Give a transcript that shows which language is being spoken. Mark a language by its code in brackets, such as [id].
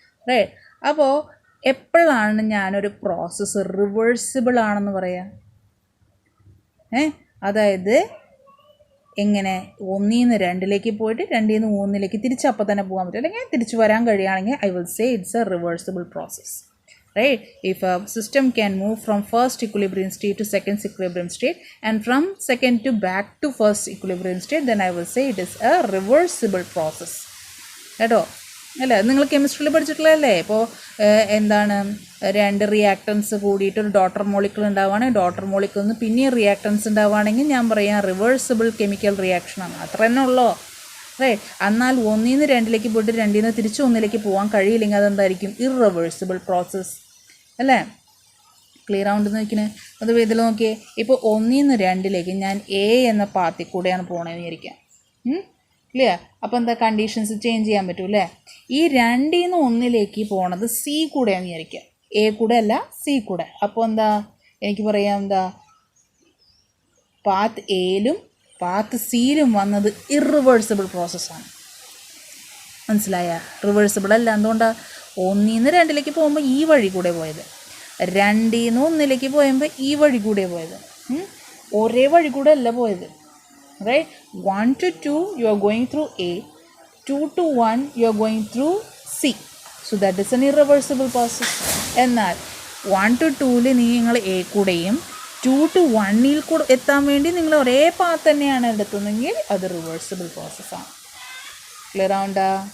[ml] Right, അപ്പോൾ എപ്പോഴാണ് ഞാനൊരു പ്രോസസ്സ് റിവേഴ്സിബിൾ ആണെന്ന് പറയാം? അതായത് എങ്ങനെ? 1 നിന്ന് 2ലേക്ക് പോയിട്ട് 2 നിന്ന് 3ലേക്ക് തിരിച്ച് അപ്പം തന്നെ പോകാൻ പറ്റും, അല്ലെങ്കിൽ തിരിച്ച് വരാൻ കഴിയുകയാണെങ്കിൽ [en] I will say it's a reversible process. Right? If a system can move from first equilibrium state to second equilibrium state and from second to back to first equilibrium state, then I will say it is a reversible process. [ml] കേട്ടോ? അല്ലേ? നിങ്ങൾ കെമിസ്ട്രിയിൽ പഠിച്ചിട്ടുള്ളതല്ലേ? ഇപ്പോൾ എന്താണ്, 2 reactance കൂടിയിട്ട് ഒരു daughter molecule ഉണ്ടാവുകയാണെങ്കിൽ daughter മോളിക്കിളിൽ നിന്ന് പിന്നെയും റിയാക്ടൻസ് ഉണ്ടാവുകയാണെങ്കിൽ ഞാൻ പറയാം റിവേഴ്സിബിൾ കെമിക്കൽ റിയാക്ഷനാണ്. അത്ര തന്നെ ഉള്ളോ? റൈറ്റ്. എന്നാൽ 1 നിന്ന് 2ലേക്ക് പോയിട്ട് 2 നിന്ന് തിരിച്ച് 1ലേക്ക് പോകാൻ കഴിയില്ലെങ്കിൽ അതെന്തായിരിക്കും? ഇറവേഴ്സിബിൾ പ്രോസസ്സ്. അല്ലേ? ക്ലിയർ ആവുണ്ടെന്ന് നോക്കിനെ. അത് ഇതിൽ നോക്കിയേ, ഇപ്പോൾ 1 നിന്ന് 2ലേക്ക് ഞാൻ A എന്ന പാത്തിൽ കൂടെയാണ് പോകണമെന്ന് വിചാരിക്കാം. ക്ലിയർ? അപ്പോൾ എന്താ, കണ്ടീഷൻസ് ചേഞ്ച് ചെയ്യാൻ പറ്റും അല്ലേ? ഈ 2 നിന്ന് 1ലേക്ക് പോണത് C കൂടെയാണെന്ന് വിചാരിക്കാം. A കൂടെ അല്ല, C കൂടെ. അപ്പോൾ എന്താ എനിക്ക് പറയാം, എന്താ പാത്ത് Aയിലും പാത്ത് Cയിലും വന്നത് ഇറിവേഴ്സിബിൾ പ്രോസസ്സാണ്. മനസ്സിലായ? റിവേഴ്സിബിൾ അല്ല. എന്തുകൊണ്ടാണ്? 1 നിന്ന് 2ലേക്ക് പോകുമ്പോൾ ഈ വഴി കൂടെ പോയത്, 2 നിന്ന് 1ലേക്ക് പോയപ്പോൾ ഈ വഴി കൂടെ പോയത്, ഒരേ വഴി കൂടെ അല്ല പോയത്. Right? [en] 1 to 2 you are going through A, 2 to 1 you are going through C. So that is an irreversible process. [ml] എന്നാൽ 1 to 2ൽ നിങ്ങൾ A കൂടെയും 2 to 1ൽ കൂടെ എത്താൻ വേണ്ടി നിങ്ങൾ ഒരേ പാത്ത് തന്നെയാണ് എടുത്തുന്നെങ്കിൽ അത് റിവേഴ്സിബിൾ പ്രോസസ്സാണ്. ക്ലിയർ ആവണ്ടാ?